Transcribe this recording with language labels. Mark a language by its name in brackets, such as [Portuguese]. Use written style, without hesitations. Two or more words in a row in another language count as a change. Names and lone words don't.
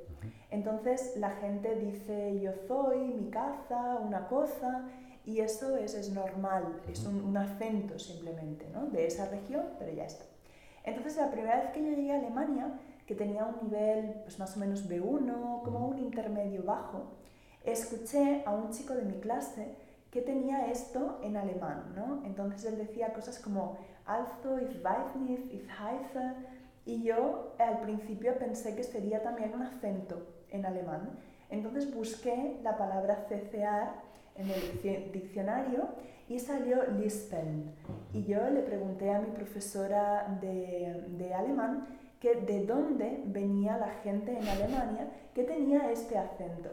[Spanish] Entonces la gente dice yo soy, mi casa, una cosa, y eso es normal, es un acento simplemente, ¿no? De esa región, pero ya está. Entonces la primera vez que yo llegué a Alemania, que tenía un nivel pues más o menos B1, como un intermedio bajo, escuché a un chico de mi clase que tenía esto en alemán, ¿no? Entonces él decía cosas como [German] also, ich weiß nicht, ich heiße, [Spanish] y yo al principio pensé que sería también un acento en alemán. Entonces busqué la palabra cecear en el diccionario y salió lispeln. Y yo le pregunté a mi profesora de alemán que de dónde venía la gente en Alemania que tenía este acento.